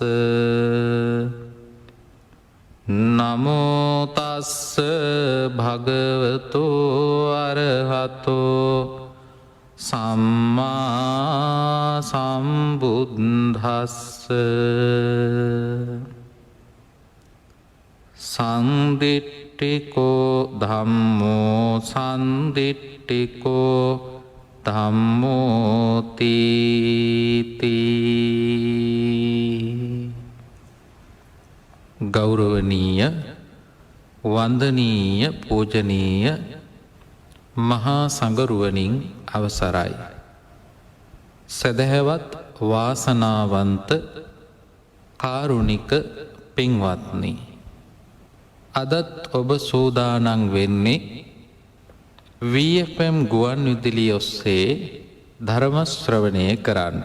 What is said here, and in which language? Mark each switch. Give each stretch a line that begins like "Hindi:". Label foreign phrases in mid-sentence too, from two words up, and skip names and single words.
Pali: නමෝ තස්ස භගවතු අරහතෝ සම්මා සම්බුද්දස්ස. සන්දිට්ඨිකෝ ධම්මෝ සන්දිට්ඨිකෝ ධම්මෝතීති.
Sinhala: ගෞරවනීය වන්දනීය පූජනීය මහා සංඝරුවනින් අවසරයි. සදහැවත් වාසනාවන්ත කාරුණික පින්වත්නි, අදත් ඔබ සූදානන් වෙන්නේ VFM ගුවන් විදුලිය ඔස්සේ ධර්ම ශ්‍රවණය කරන්නට.